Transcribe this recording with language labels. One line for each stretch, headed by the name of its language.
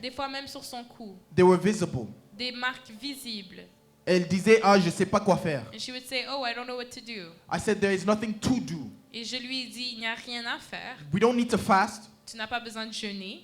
French: Des fois même sur son cou.
English: They were visible.
French: Des marques visibles. Elle disait, ah, je sais pas quoi faire.
English: And she would say, oh, I don't know what to do. I said, there is nothing to do.
French: Et je lui ai dit, il n'y a rien à faire.
English: We don't need to fast.
French: Tu n'as pas besoin de jeûner.